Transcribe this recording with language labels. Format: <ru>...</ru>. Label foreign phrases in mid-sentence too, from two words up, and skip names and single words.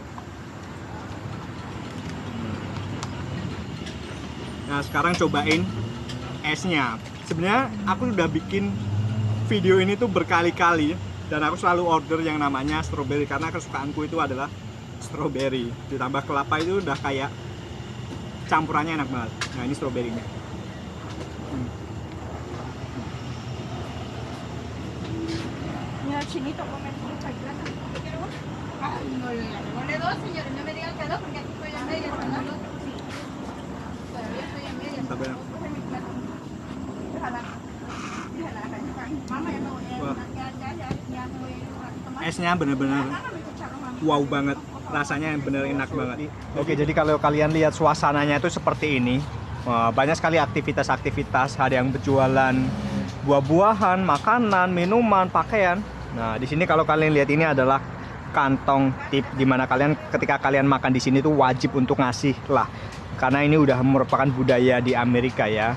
<id>Nah sekarang cobain esnya. Sebenarnya aku udah bikin video ini tuh berkali-kali dan aku selalu order yang namanya strawberry karena kesukaanku itu adalah strawberry. Ditambah kelapa itu udah kayak campurannya enak banget. Nah ini strawberrynya.</id> <es>Chinito, comer fruta y plátano. Ay, no, ponle dos, señores, no me digan que dos porque aquí estoy a medias, son las dos. Sí. Todavía estoy a medias.</es> <id>Mantap ya.</id> <es>Coge mi plátano. Déjala. Déjala, mama ya me voy ya me voy a tomar.</es> <id>Esnya bener-bener wow banget, rasanya bener enak banget. Oke, jadi kalau kalian lihat suasananya itu seperti ini. Banyak sekali aktivitas-aktivitas, ada yang berjualan buah-buahan, makanan, minuman, pakaian. Nah, di sini kalau kalian lihat ini adalah kantong tip, dimana kalian ketika kalian makan di sini tuh wajib untuk ngasih lah, karena ini udah merupakan budaya di Amerika ya.</id>